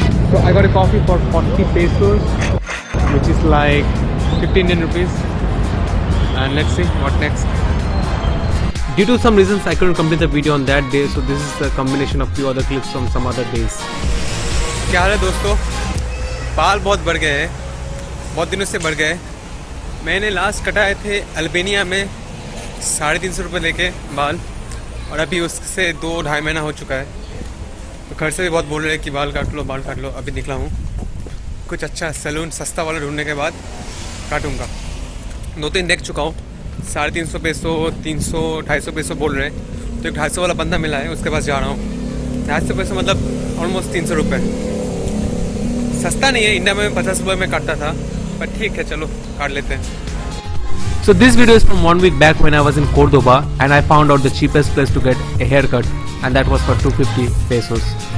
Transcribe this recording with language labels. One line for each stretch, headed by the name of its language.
English: So I got a coffee for 40 pesos, which is like 15 Indian rupees. And let's see what next. Due to some reasons I couldn't complete the video on that day, so this is a combination of few other clips from some other days.
Hindi: क्या हाल है दोस्तों, बाल बहुत बढ़ गए हैं, बहुत दिनों से बढ़ गए। मैंने लास्ट कटाए थे अल्बेनिया में 350 रुपये लेके बाल, और अभी उससे 2-2.5 महीना हो चुका है। तो घर से भी बहुत बोल रहे हैं कि बाल काट लो, बाल काट लो। अभी निकला हूँ, कुछ अच्छा सैलून सस्ता वाला ढूंढने के बाद काटूँगा। 2-3 देख चुका हूँ, 350 पेसो, 300-250 पेसो बोल रहे हैं। तो एक 250 वाला बंदा मिला है, उसके पास जा रहा हूँ। 250 पेसो मतलब ऑलमोस्ट 300 रुपये। सस्ता नहीं है, इंडिया में 50 रुपये में काटता था, पर ठीक है, चलो काट लेते हैं।
English: So this video is from 1 week back when I was in Cordoba and I found out the cheapest place to get a haircut, and that was for 250 pesos.